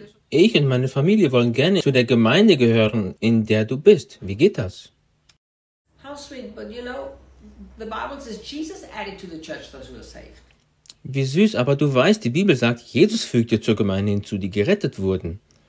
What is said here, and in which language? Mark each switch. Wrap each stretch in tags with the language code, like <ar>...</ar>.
<de>Ich und meine Familie wollen gerne zu der Gemeinde gehören, in der du bist. Wie geht das?</de> <en>How sweet, but you know, the Bible says Jesus added to the church those who are saved.</en> <de>Wie süß, aber du weißt, die Bibel sagt, Jesus fügte zur Gemeinde hinzu, die gerettet wurden.</de>